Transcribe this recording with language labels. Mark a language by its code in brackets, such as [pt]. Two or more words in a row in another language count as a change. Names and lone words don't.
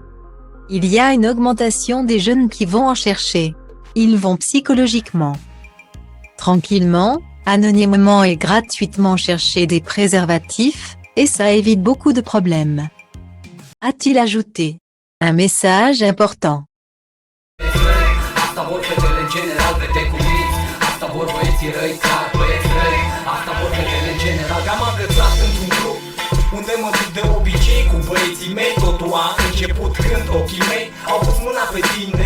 [fr] Il y a une augmentation des jeunes qui vont en chercher. Ils vont psychologiquement, tranquillement, anonymement et gratuitement chercher des préservatifs, et ça évite beaucoup de problèmes, a-t-il ajouté. Un message important. [ro] Unde mă duc de obicei cu băieții mei. Totul a început când ochii mei au pus mâna pe tine.